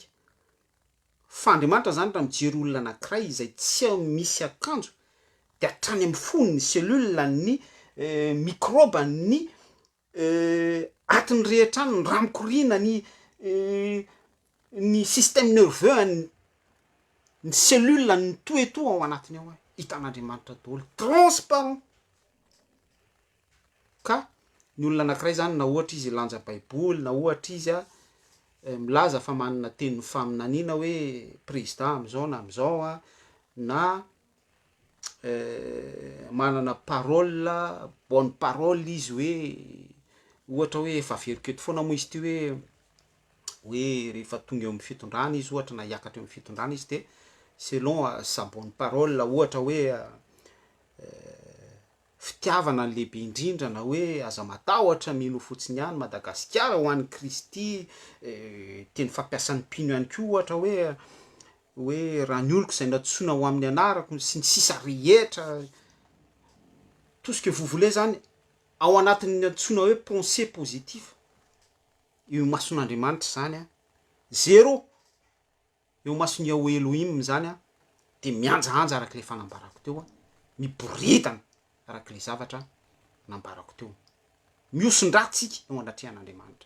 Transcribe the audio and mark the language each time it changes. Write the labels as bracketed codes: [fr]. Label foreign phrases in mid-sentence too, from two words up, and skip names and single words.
[mg] Fa Andriamanitra zany raha mijery olona anankiray izay tsy misy akanjo, de hatrany amin'ny foniny cellule ny microbe ny atiny rehetra any, ny ramikorina ny [fr] système nerveux [mg] ny cellule ny toeto ao anatiny ao, hitan'Andriamanitra daholo, transparent. Ka ny olona anankiray zany na ohatra izy lanja baiboly, na ohatra izy a milaza fa manana tenin'ny faminaniana hoe président am'izao na am'izao a, na manana [fr] parole, bonne parole [mg] izy hoe ohatra hoe efa veriketo foana moa izy ty hoe rehefa tonga eo amin'ny fitondrana izy ohatra na hiakatra eo amin'ny fitondrana izy de [fr] selon sa bonne parole [mg] ohatra hoe fitiavana ny lehibe indrindra, na hoe aza matahotra mino fotsiny ihany Madagasikara ho an'ny Kristy, teny fampiasan'ny mpino ihany koa ohatra hoe raha ny oloko zay natsoina ho amin'ny anarako sy ny sisa rehetra, [fr] tout ce que vous voulez [mg] zany ao anatin'ny antsoina hoe [fr] pensée positive, [mg] io mason'Andriamanitra zany a zéro, eo masony ao Elohim zany a de mianjaanja arak'ilay fanambarako teo a, miboridana arak'ilay zavatra nambarako teo, miosin-dratsika eo anatrehan'Andriamanitra.